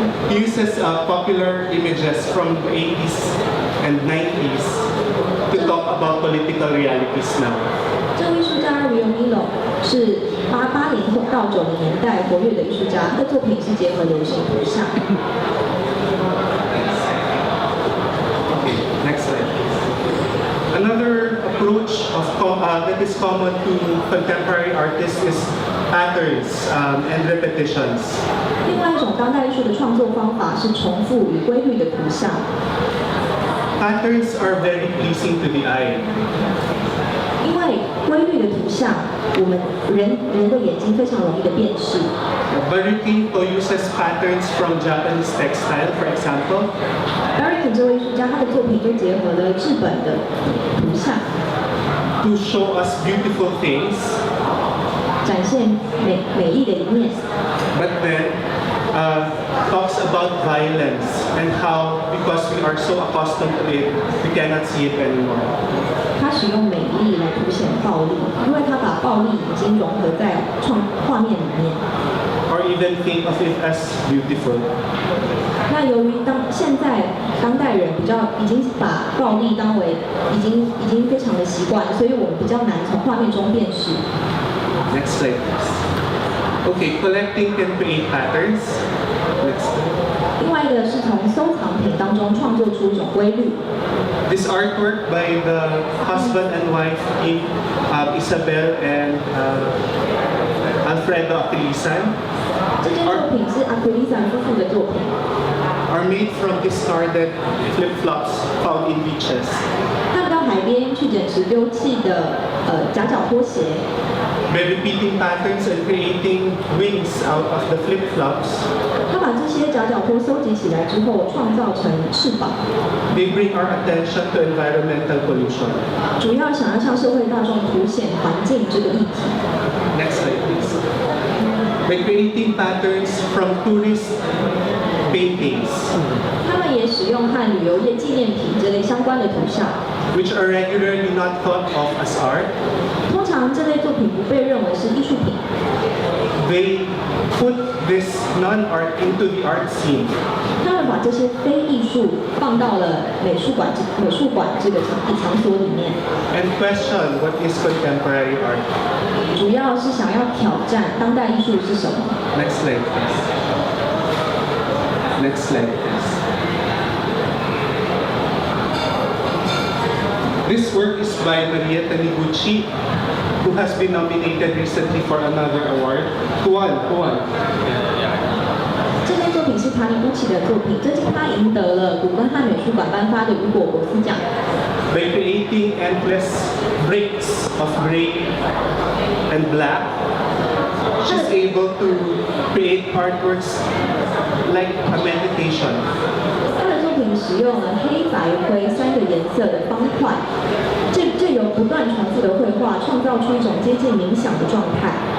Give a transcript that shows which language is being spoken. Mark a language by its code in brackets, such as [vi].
[en] He uses popular images from the 80s and 90s to talk about political realities now. [zh] 这位艺术家 Rio Milo 是80到90年代活跃的艺术家，他的作品是结合流行图像。 [en] Okay, next slide. Another approach that is common to contemporary artists is patterns and repetitions. [zh] 另外一种当代艺术的创作方法是重复与规律的图像。 [en] Patterns are very pleasing to the eye. [zh] 因为规律的图像，我们人的眼睛非常容易的辨识。 [en] Barikito uses patterns from Japanese textile, for example. [zh] Barikito 这位艺术家，他的作品就结合了日本的图像， [en] to show us beautiful things. [zh] 展现美丽的一面。 [en] But then talks about violence and how, because we are so accustomed to it, we cannot see it anymore. [zh] 他使用美丽来凸显暴力，因为他把暴力已经融合在画面里面。 [en] Or even think of it as beautiful. [zh] 那由于现在当代人已经把暴力当为已经非常的习惯，所以我们比较难从画面中辨识。 [en] Next slide, please. Okay, collecting can create patterns. Next slide. [zh] 另外一个是从收藏品当中创作出一种规律。 [en] This artwork by the husband and wife team, Isabel and Alfredo Aquilisan, [zh] 这件作品是阿奎丽桑夫妇的作品。 [en] are made from discarded flip-flops found in beaches. [zh] 他们到海边去捡拾丢弃的夹脚拖鞋。 [en] By repeating patterns and creating wings out of the flip-flops, [zh] 他把这些夹脚拖收集起来之后，创造成翅膀。 [en] they bring our attention to environmental pollution. [zh] 主要想要向社会大众凸显环境这个议题。 [en] Next slide, please. By creating patterns from tourist paintings, [zh] 他们也使用和旅游业纪念品这类相关的图像， [en] which are regularly not thought of as art, [zh] 通常这类作品不被认为是艺术品。 [en] they put this non-art into the art scene. [zh] 他们把这些非艺术放到了美术馆这个场所里面， [en] And question what is contemporary art. [zh] 主要是想要挑战当代艺术是什么。 [en] Next slide, please. Next slide, please. This work is by Marietta Niguchi, who has been nominated recently for another award. Who won? [zh] 这类作品是塔尼乌奇的作品，最近他赢得了古根汉美术馆颁发的雨果国斯奖。 [en] By creating endless breaks of gray and black, she's able to create artworks like a meditation. [zh] 他的作品使用了黑白灰3个颜色的方块，借由不断重复的绘画，创造出一种接近冥想的状态。